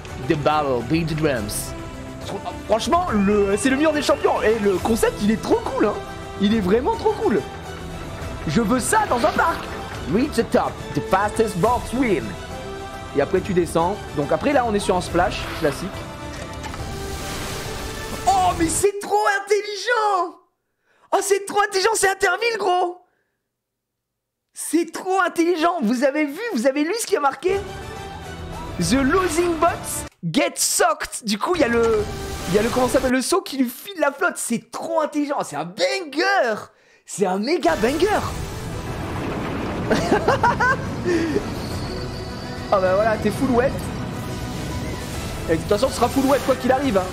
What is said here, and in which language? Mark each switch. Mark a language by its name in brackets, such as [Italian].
[English] The battle, beat the drums. [French] Franchement, c'est le meilleur des champions. Et le concept, il est trop cool. Hein. Il est vraiment trop cool. Je veux ça dans un parc. [English] Reach the top. The fastest box win. [French] Et après tu descends. Donc après là on est sur un splash classique. Oh mais c'est trop intelligent. Oh c'est trop intelligent, c'est Interville gros. C'est trop intelligent. Vous avez vu, vous avez lu ce qui a marqué? [English] The losing bots get socked. [French] Du coup il y a le comment ça s'appelle, le saut qui lui file la flotte. C'est trop intelligent, c'est un banger. C'est un méga banger. Ah bah voilà, t'es full wet. Et de toute façon, tu seras full wet quoi qu'il arrive, hein.